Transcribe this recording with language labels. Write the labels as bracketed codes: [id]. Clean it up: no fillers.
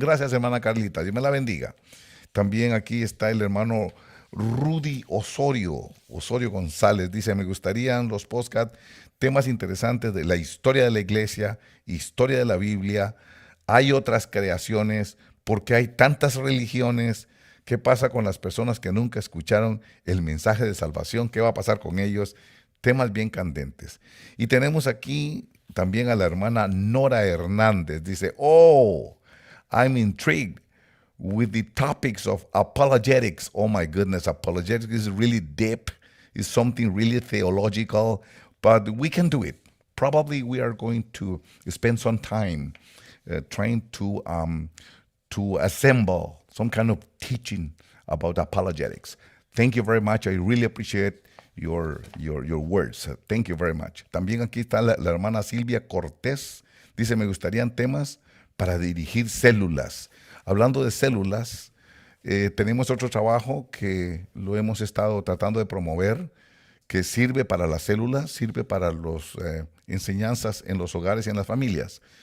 [es] Gracias, hermana Carlita, Dios me la bendiga. También aquí está el hermano Rudy Osorio González, dice, me gustarían los podcasts, temas interesantes de la historia de la iglesia, historia de la Biblia, hay otras creaciones, porque hay tantas religiones. ¿Qué pasa con las personas que nunca escucharon el mensaje de salvación? ¿Qué va a pasar con ellos? Temas bien candentes. Y tenemos aquí también a la hermana Nora Hernández. [en] Dice, oh, I'm intrigued with the topics of apologetics. Oh my goodness, apologetics is really deep. It's something really theological, but we can do it. Probably we are going to spend some time trying to assemble some kind of teaching about apologetics. Thank you very much. I really appreciate your words. Thank you very much. [es] También aquí está la hermana Silvia Cortés. Dice, me gustarían temas para dirigir células. Hablando de células, tenemos otro trabajo que lo hemos estado tratando de promover, que sirve para las células, sirve para las enseñanzas en los hogares y en las familias.